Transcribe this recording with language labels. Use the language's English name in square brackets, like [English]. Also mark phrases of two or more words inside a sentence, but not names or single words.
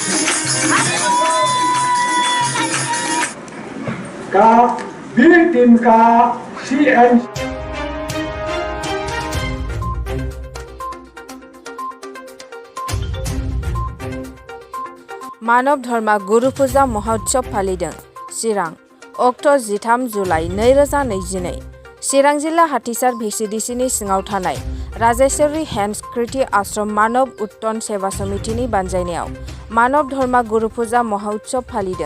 [Hindi] का [English] B team [Hindi] का CM [Bodo] मानव धर्मा गुरु फुजा महोत्सव फालिदों चिरां अक्ट' 13 जुलाइ 2022 चिरां जिल्ला हाथिसार VCDCनि सिङाव थानाय राजेश्वरी हेम्स कृति आश्रम मानव उत्तन सेवा समितिनि बानजायनायाव मानव धर्मा गुरु फुजा महोत्सव फालिदों।